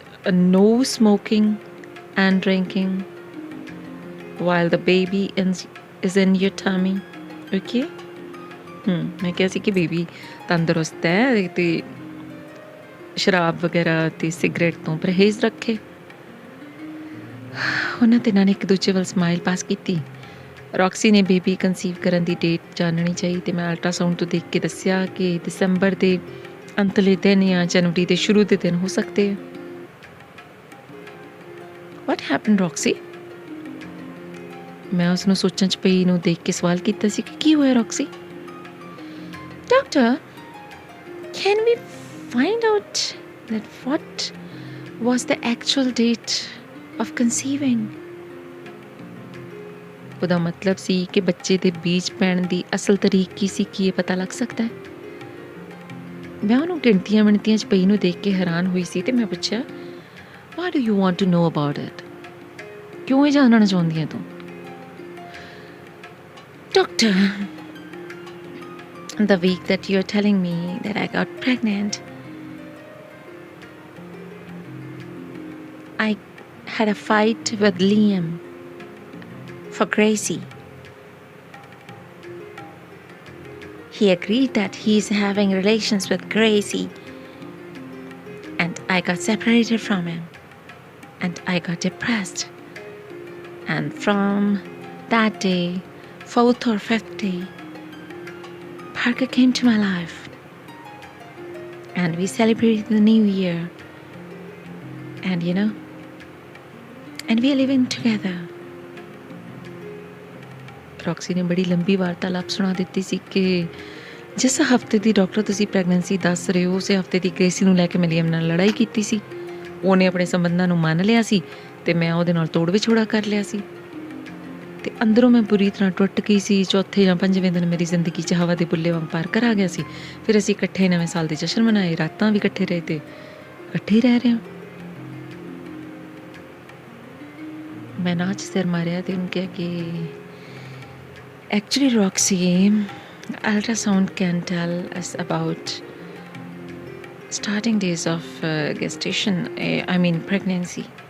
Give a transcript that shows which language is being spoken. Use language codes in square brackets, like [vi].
[en] No smoking and drinking while the baby is in your tummy. Okay? [pa] ਮੈਂ ਕਿਹਾ ਸੀ ਕਿ baby ਤੰਦਰੁਸਤ ਹੈ ਤੇ ਸ਼ਰਾਬ ਵਗੈਰਾ ਤੇ ਸਿਗਰਟ ਤੋਂ ਪਰਹੇਜ਼ ਰੱਖੇ। ਉਹਨਾਂ ਤਿੰਨਾਂ ਨੇ ਇੱਕ ਦੂਜੇ ਵੱਲ ਸਮਾਈਲ ਪਾਸ ਕੀਤੀ। ਰੌਕਸੀ ਨੇ ਬੇਬੀ ਕਨਸੀਵ ਕਰਨ ਦੀ ਡੇਟ ਜਾਣਨੀ ਚਾਹੀ ਤੇ ਮੈਂ ਅਲਟਰਾਸਾਊਂਡ ਤੋਂ ਦੇਖ ਕੇ ਦੱਸਿਆ ਕਿ ਦਸੰਬਰ ਦੇ ਅੰਤਲੇ ਦਿਨ ਜਾਂ ਜਨਵਰੀ ਦੇ ਸ਼ੁਰੂ ਦੇ ਦਿਨ ਹੋ ਸਕਦੇ ਆ। [en] What happened, Roxy? [pa] ਮੈਂ ਉਸਨੂੰ ਸੋਚਣ 'ਚ ਪਈ ਨੂੰ ਦੇਖ ਕੇ ਸਵਾਲ ਕੀਤਾ ਸੀ ਕਿ ਕੀ ਹੋਇਆ Roxy? [en] Doctor, can we find out that what was the actual date of conceiving? [pa] ਉਹਦਾ ਮਤਲਬ ਸੀ ਕਿ ਬੱਚੇ ਦੇ ਬੀਜ ਪੈਣ ਦੀ ਅਸਲ ਤਰੀਕ ਕੀ ਸੀ, ਕੀ ਇਹ ਪਤਾ ਲੱਗ ਸਕਦਾ ਹੈ? ਮੈਂ ਉਹਨੂੰ ਗਿਣਤੀਆਂ ਮਿਣਤੀਆਂ 'ਚ ਪਈ ਨੂੰ ਦੇਖ ਕੇ ਹੈਰਾਨ ਹੋਈ ਸੀ ਤੇ ਮੈਂ ਪੁੱਛਿਆ, [en] Why do you want to know about it? [pa] ਕਿਉਂ ਇਹ ਜਾਣਨਾ ਚਾਹੁੰਦੀ ਹੈ ਤੂੰ? [en] Doctor, the week that you're telling me that I got pregnant, I had a fight with Liam for Gracie. He agreed that he's having relations with Gracie, and I got separated from him, and I got depressed, And from that day, fourth or fifth day, Parker came to my life. And we celebrated the new year. And and we are living together. [pa] Roxy ਨੇ ਬੜੀ ਲੰਬੀ ਵਾਰਤਾਲਾਪ ਸੁਣਾ ਦਿੱਤੀ ਸੀ ਕਿ ਜਿਸ ਹਫਤੇ ਦੀ doctor ਤੁਸੀਂ ਪ੍ਰੈਗਨੈਂਸੀ ਦੱਸ ਰਹੇ ਹੋ ਉਸੇ ਹਫਤੇ ਦੀ ਗ੍ਰੇਸੀ ਨੂੰ ਲੈ ਕੇ ਮੈਂ ਲੀਅਮ ਨਾਲ ਲੜਾਈ ਕੀਤੀ ਸੀ। ਉਹਨੇ ਆਪਣੇ ਸੰਬੰਧਾਂ ਨੂੰ ਮੰਨ ਲਿਆ ਸੀ ਅਤੇ ਮੈਂ ਉਹਦੇ ਨਾਲ ਤੋੜ ਵਿਛੋੜਾ ਕਰ ਲਿਆ ਸੀ ਅਤੇ ਅੰਦਰੋਂ ਮੈਂ ਬੁਰੀ ਤਰ੍ਹਾਂ ਟੁੱਟ ਗਈ ਸੀ। ਚੌਥੇ ਜਾਂ ਪੰਜਵੇਂ ਦਿਨ ਮੇਰੀ ਜ਼ਿੰਦਗੀ 'ਚ ਹਵਾ ਦੇ ਬੁੱਲੇ ਵਾਂਗ ਪਾਰਕਰ ਆ ਗਿਆ ਸੀ। ਫਿਰ ਅਸੀਂ ਇਕੱਠੇ ਨਵੇਂ ਸਾਲ ਦੇ ਜਸ਼ਨ ਮਨਾਏ, ਰਾਤਾਂ ਵੀ ਇਕੱਠੇ ਰਹੇ ਅਤੇ ਇਕੱਠੇ ਹੀ ਰਹਿ ਰਹੇ ਹਾਂ। ਮੈਂ ਨਾਚ ਸਿਰ ਮਾਰਿਆ ਅਤੇ ਉਹਨੂੰ ਕਿਹਾ ਕਿ [en] actually Roxy, ultrasound can tell us about starting days of gestation, pregnancy.